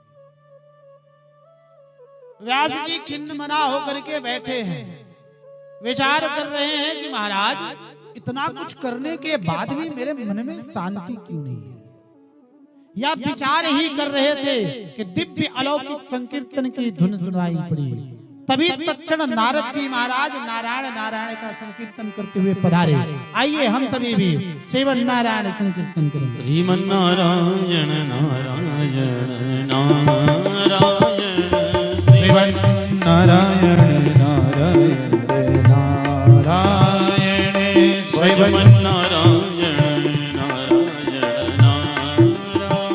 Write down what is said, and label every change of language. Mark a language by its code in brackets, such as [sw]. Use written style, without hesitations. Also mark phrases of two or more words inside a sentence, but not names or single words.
[hi] व्यास जी खिन्न मना होकर के बैठे हैं, विचार कर रहे हैं कि महाराज इतना कुछ करने के बाद भी मेरे मन में शांति क्यों नहीं है। या विचार ही कर रहे थे कि दिव्य अलौकिक संकीर्तन की धुन सुनाई पड़ी, तभी तत्क्षण नारद जी महाराज नारायण नारायण का संकीर्तन करते हुए पधारे। आइए हम सभी भी सेवन नारायण संकीर्तन करें। श्रीमन नारायण नारायण नारायण, श्रीमन नारायण नारायण नारायण, श्रीमन नारायण नारायण नारायण,